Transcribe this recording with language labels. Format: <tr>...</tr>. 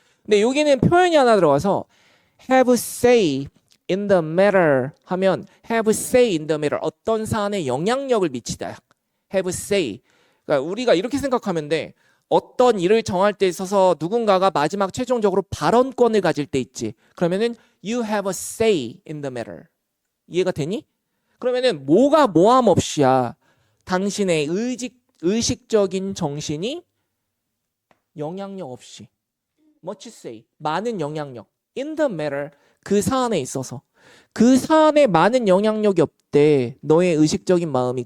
<ko>근데 여기는 표현이 하나 들어가서</ko> <en>have say in the matter</en> <ko>하면 have say in the matter, 어떤 사안에 영향력을 미치다.</ko> <en>have say.</en> <ko>그러니까 우리가 이렇게 생각하면 돼. 어떤 일을 정할 때 있어서 누군가가 마지막 최종적으로 발언권을 가질 때 있지.</ko> <en>그러면은 you have a say in the matter.</en> <ko>이해가 되니? 그러면은 뭐가 모함 없이야. 당신의 의식적인 정신이 영향력 없이.</ko> <en>much say,</en> <ko>많은 영향력.</ko> <en>in the matter,</en> <ko>그 사안에 있어서. 그 사안에 많은 영향력이 없대. 너의 의식적인 마음이.</ko>